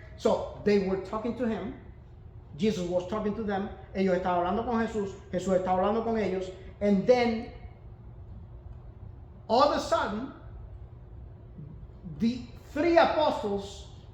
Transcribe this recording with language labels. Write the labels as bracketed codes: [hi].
[en] So, they were talking to him. Jesus was talking to them. [es] Ellos estaban hablando con Jesús. Jesús estaba hablando con ellos. [en] And then, all of a sudden, the three apostles